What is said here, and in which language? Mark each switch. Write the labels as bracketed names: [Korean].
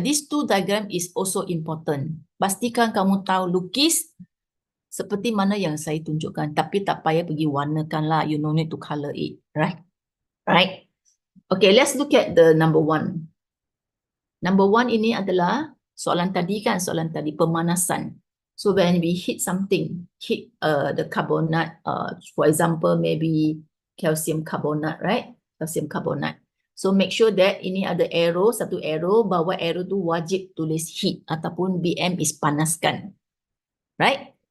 [English] This 2 diagram is also important. [Malay] Pastikan kamu tahu lukis seperti mana yang saya tunjukkan. Tapi tak payah pergi warnakan lah. [English] You no need to color it. Right? Right? Okay, let's look at the number 1. [Malay] Number 1 ini adalah soalan tadi kan? Soalan tadi, pemanasan. [English] So when we heat something, heat the carbonate, for example, maybe calcium carbonate, right? [Malay] Calcium carbonate. [English] So make sure that [Malay] ini ada arrow, satu arrow, bawah arrow tu wajib tulis heat ataupun BM is panaskan. Right?